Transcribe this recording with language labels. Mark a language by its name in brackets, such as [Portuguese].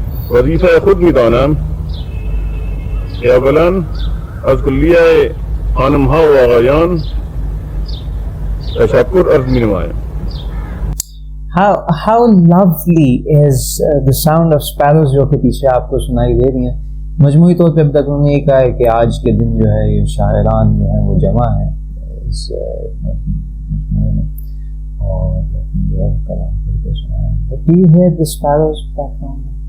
[Persian] وظیفه خود می‌دانم که اولاً از کلیه خانم‌ها و آقایان تشکر عرض می‌نمایم. [English] How lovely is the sound of sparrows [Urdu] جو کہ پیچھے آپ کو سنائی دے رہی ہیں. مجموعی طور پہ اب تک انہوں نے یہ کہا ہے کہ آج کے دن جو ہے یہ شاعران جو ہیں وہ جمع ہیں اس مجموعے میں، اور جو ہے کلام کر کے سنائیں. [English] But do you hear the sparrows background?